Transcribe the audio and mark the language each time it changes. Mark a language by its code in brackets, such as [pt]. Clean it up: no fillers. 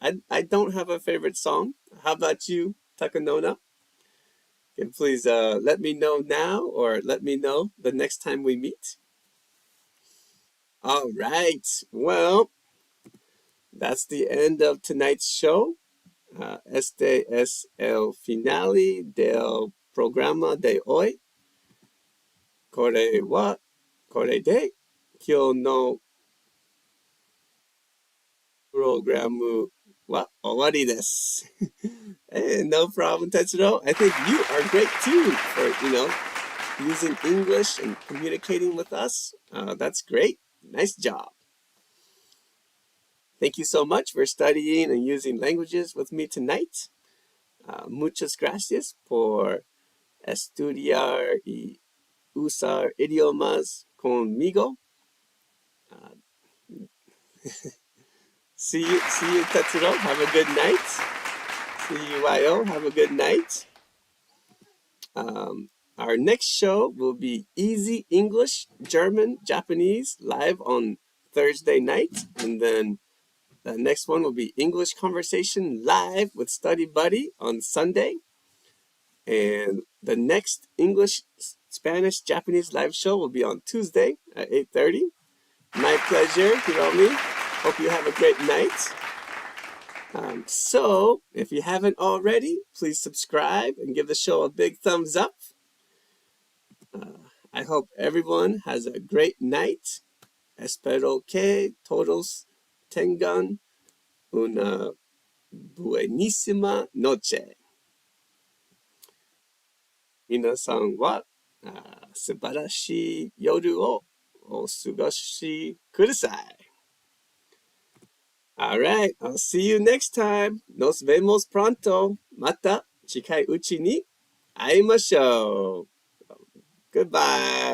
[en] I don't have a favorite song. How about you, Takanona? Can please let me know now or let me know the next time we meet. All right. Well, that's the end of tonight's show. [es] Este es el finale del programa de hoy. [ja] これで今日のプログラムは終わりです。 [en] Hey, no problem, Tetsuro. I think you are great too for, using English and communicating with us. That's great. Nice job. Thank you so much for studying and using languages with me tonight. [es] Muchas gracias por estudiar y usar idiomas conmigo. [en] See you, Tetsuro. Have a good night. See you, Wyo. Have a good night. Our next show will be Easy English, German, Japanese, live on Thursday night. And then the next one will be English Conversation live with Study Buddy on Sunday. And the next English, Spanish, Japanese live show will be on Tuesday at 8:30. My pleasure, Hiromi. Hope you have a great night. So, if you haven't already, please subscribe and give the show a big thumbs up. I hope everyone has a great night. [es] Espero que todos tengan una buenísima noche. [ja] 皆さんは素晴らしい夜をお過ごしください。 [en] Alright, I'll see you next time. [es] Nos vemos pronto. [ja] また近いうちに会いましょう。 [en] Goodbye.